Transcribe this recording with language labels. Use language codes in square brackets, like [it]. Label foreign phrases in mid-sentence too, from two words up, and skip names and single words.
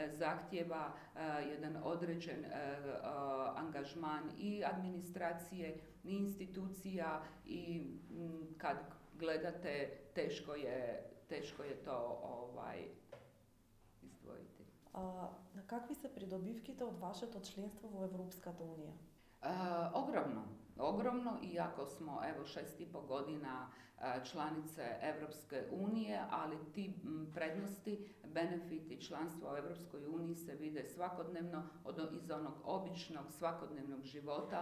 [hr] zahtjeva jedan određen angažman i administracije ni institucija i kad gledate teško je to izdvojiti. [mk] Какви се придобивките од вашето членство во Европската унија? [hr] Ogromno, iako smo evo 6,5 godina članice Europske unije, ali ti prednosti, benefiti članstva u Europskoj uniji se vide svakodnevno iz onog običnog svakodnevnog života.